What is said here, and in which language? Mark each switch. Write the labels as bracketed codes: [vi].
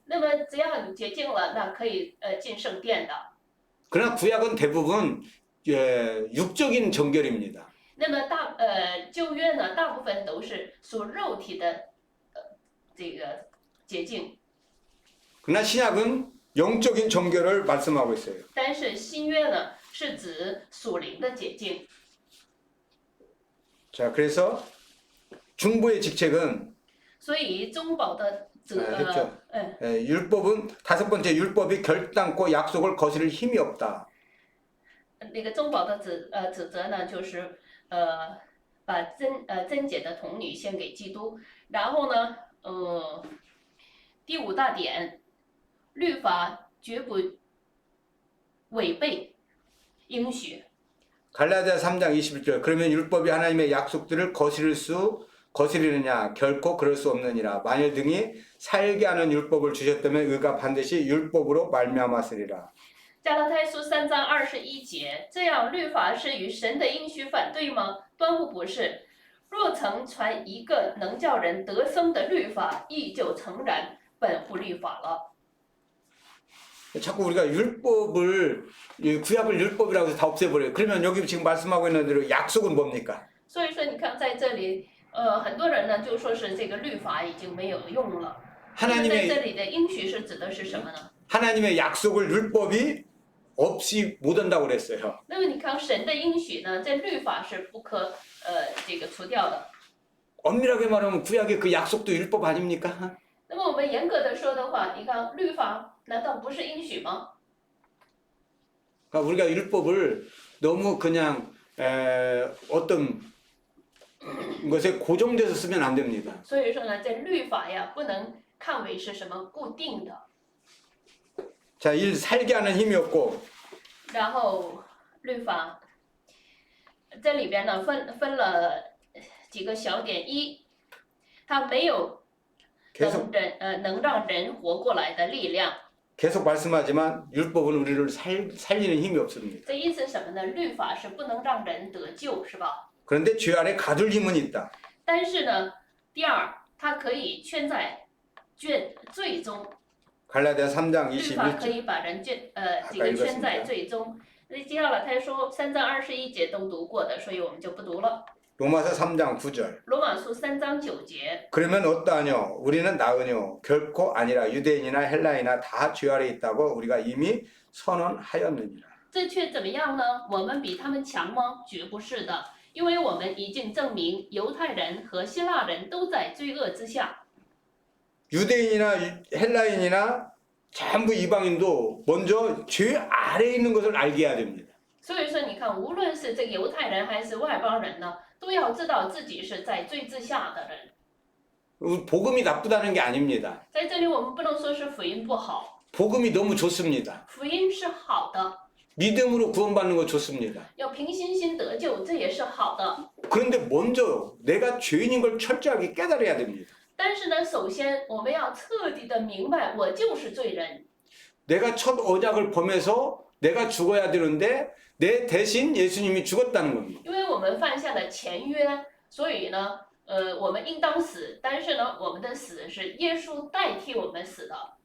[zh] 那么只要你洁净了，那可以进圣殿的。 [ko] 그러나 구약은 대부분 육적인 정결입니다. [zh] 那么旧约呢，大部分都是属肉体的这个洁净。 [ko] 그러나 신약은 영적인 정결을 말씀하고 있어요. [zh] 但是新约呢，是指属灵的洁净。 [ko] 자, 그래서 중보의 직책은 [zh] 所以中保的 [ko] 했죠. 율법은 다섯 번째 율법이 결단코 약속을 거스를 힘이 없다. [zh] 那个中保的指责呢，就是把贞洁的童女献给基督。然后呢，第5大点，律法绝不违背应许。 [ko] 갈라디아 3장 21절 그러면 율법이 하나님의 약속들을 거스리느냐 결코 그럴 수 없느니라. 만일 등이 살게 하는 율법을 주셨다면 의가 반드시 율법으로 말미암았으리라. [zh] 加拉太书3章21节，这样律法是与神的应许反对吗？断乎不是。若曾传一个能叫人得生的律法，亦就诚然本乎律法了。 [ko] 자꾸 우리가 구약을 율법이라고 해서 다 없애버려요. 그러면 여기 지금 말씀하고 있는 대로 약속은 뭡니까? [zh] 所以说，你看在这里，很多人呢就说是这个律法已经没有用了。那么在这里的应许是指的是什么呢？ [ko] 하나님의 약속을 율법이 없이 못 한다고 그랬어요. [zh] 那么你看神的应许呢，在律法是不可这个除掉的。 [ko] 엄밀하게 말하면 구약의 그 약속도 율법 아닙니까? [zh] 那么我们严格的说的话，你看律法难道不是应许吗？ [ko] 그러니까 우리가 율법을 너무 그냥 어떤 것에 고정돼서 쓰면 안 됩니다. [zh] 所以说呢，这律法呀，不能看为是什么固定的。 [ko] 자, 일 살게 하는 힘이 없고 [zh] 然后律法这里边呢分了几个小点，一，它没有 [ko] 계속 [zh] 能让人活过来的力量。 [ko] 계속 말씀하지만 율법은 우리를 살리는 힘이 없습니다. [zh] 这意思是什么呢？律法是不能让人得救，是吧？ [ko] 그런데 죄 아래 가둘 힘은 있다. [zh] 但是呢，第二，它可以圈在罪中， [ko] 갈라디아 3장 [zh] 律法可 [ko] 21절. [zh] 以把人这个圈在罪中。那接下来他说3章21节都读过的，所以我们就不读了。 [ko] 로마서 3장 9절. [zh] 罗马书3章9节， [ko] 그러면 어떠하뇨? 우리는 나으뇨? 결코 아니라 유대인이나 헬라이나 다 죄 아래 있다고 우리가 이미 선언하였느니라. [zh] 这却怎么样呢？我们比他们强吗？绝不是的，因为我们已经证明犹太人和希腊人都在罪恶之下。 [ko] 유대인이나 헬라인이나 전부 이방인도 먼저 죄 아래에 있는 것을 알게 해야 됩니다. [zh] 所以说，你看，无论是这个犹太人还是外邦人呢，都要知道自己是在罪之下的人。 [ko] 복음이 나쁘다는 게 아닙니다. [zh] 在这里，我们不能说是福音不好， [ko] 복음이 너무 좋습니다. [zh] 福音是好的， [ko] 믿음으로 구원받는 거 좋습니다. [zh] 要凭信心得救，这也是好的。 [ko] 그런데 먼저 내가 죄인인 걸 철저하게 깨달아야 됩니다. [zh] 但是呢，首先我们要彻底的明白，我就是罪人。 [ko] 내가 첫 언약을 범해서 내가 죽어야 되는데 내 대신 예수님이 죽었다는 겁니다. [zh] 因为我们犯下了前约，所以呢，我们应当死。但是呢，我们的死是耶稣代替我们死的。